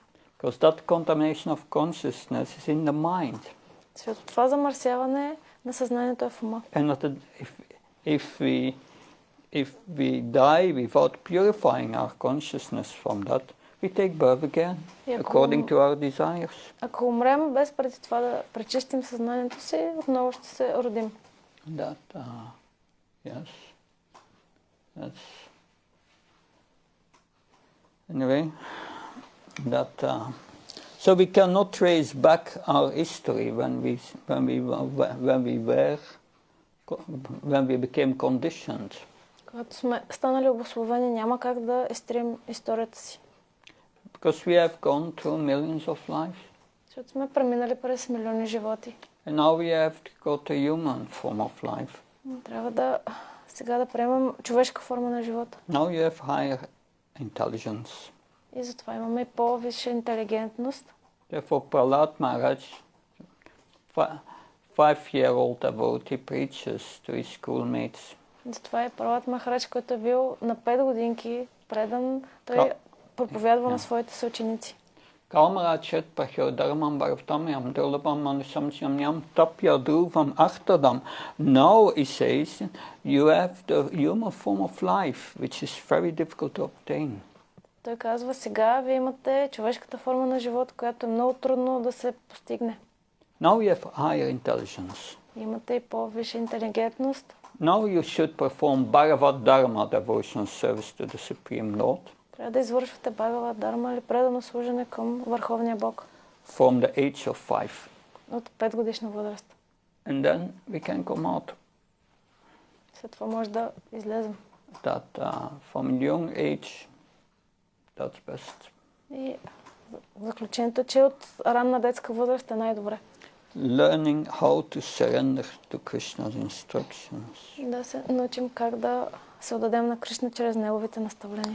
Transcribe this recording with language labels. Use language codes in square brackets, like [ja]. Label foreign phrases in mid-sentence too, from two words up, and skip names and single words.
[en] Because that contamination of consciousness is in the mind. [bg] Защото това замърсяване на съзнанието е в ума. [en] And if we die without purifying our consciousness from that, we take birth again, according to our desires. [bg] Ако умрем без преди това да пречистим съзнанието си, отново ще се родим. [en] That, yes. That's anyway. That so we cannot trace back our history when we became conditioned. [bg] Когато сме станали обусловени, няма как да изтрим историята си. [en] Because we have gone through millions of lives. [bg] Защото сме преминали през милиони животи. [en] And now we have to go to human form of life. [bg] Трябва сега да приемем човешка форма на живота. [en] Now you have higher intelligence. [bg] И затова имаме и по-висша интелигентност. [en] Therefore, Prahlad Maharaj, 5-year-old devotee, preaches to his schoolmates. [bg] Затова и Пралад Махарадж, който е бил на 5 годинки предан, той проповядва на своите съученици. Kalmarachet Prachodharmam Bhartamyam Durlabam Manusamsyamyam Tapya Dhruvam Achtadam. [en] Now, he says, you have the human form of life, which is very difficult to obtain. [bg] Той казва, сега вие имате човешката форма на живот, която е много трудно да се постигне. [en] Now you have higher intelligence. [bg] Имате и по-висша интелигентност. [en] Now you should perform Bhagavad-dharma devotional service to the Supreme Lord. [bg] Трябва да извършвате Бхагавад-дарма или предано служене към Върховния Бог. [en] From the age of 5. [bg] От 5 годишна възраст. [en] And then we can come out. [bg] След това може да излезем. [en] That from young age, that's best. [bg] И заключението е, че от ранна детска възраст е най-добре. [en] Learning how to surrender to Krishna's instructions. [bg] Да се научим как да се отдадем на Кришна чрез неговите наставления.